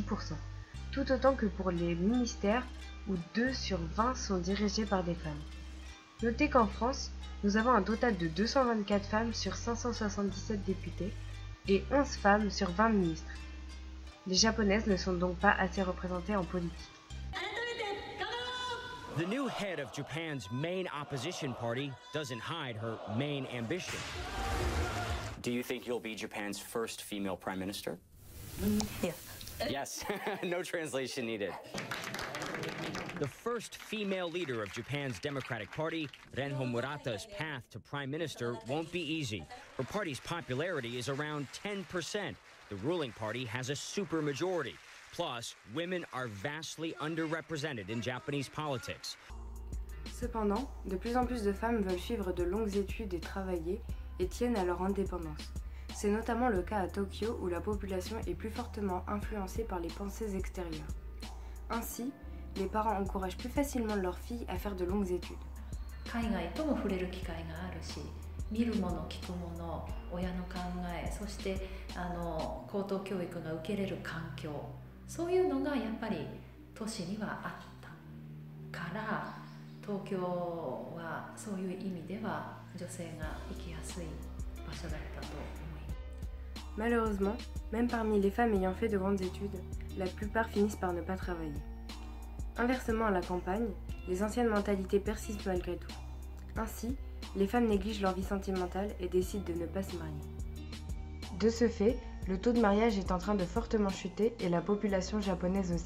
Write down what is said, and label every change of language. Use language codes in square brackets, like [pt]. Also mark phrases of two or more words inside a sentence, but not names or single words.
[fr] Tout autant que pour les ministères où 2 sur 20 sont dirigés par des femmes. Notez qu'en France, nous avons un total de 224 femmes sur 577 députés et 11 femmes sur 20 ministres. Les japonaises ne sont donc pas assez représentées en politique. [en] The new head of Japan's main opposition party doesn't hide her main ambition. Do you think you'll be Japan's first female prime minister? Yeah. Yes, no translation needed. The first female leader of Japan's Democratic Party, Renho Murata's path to prime minister won't be easy. Her party's popularity is around 10%. The ruling party has a supermajority. Plus, women are vastly underrepresented in Japanese politics. [fr] Cependant, de plus en plus de femmes veulent suivre de longues études et travailler et tiennent à leur indépendance. C'est notamment le cas à Tokyo où la population est plus fortement influencée par les pensées extérieures. Ainsi, les parents encouragent plus facilement leurs filles à faire de longues études. [ja] 海外とも触れる機会があるし、見るもの聞くもの、親の考え、そして高等教育が受けれる環境、そういうのがやっぱり都市にはあったから、東京はそういう意味では女性が生きやすい場所だったと思います。 [fr] Malheureusement, même parmi les femmes ayant fait de grandes études, la plupart finissent par ne pas travailler. Inversement à la campagne, les anciennes mentalités persistent malgré tout. Ainsi, les femmes négligent leur vie sentimentale et décident de ne pas se marier. De ce fait, le taux de mariage est en train de fortement chuter et la population japonaise aussi.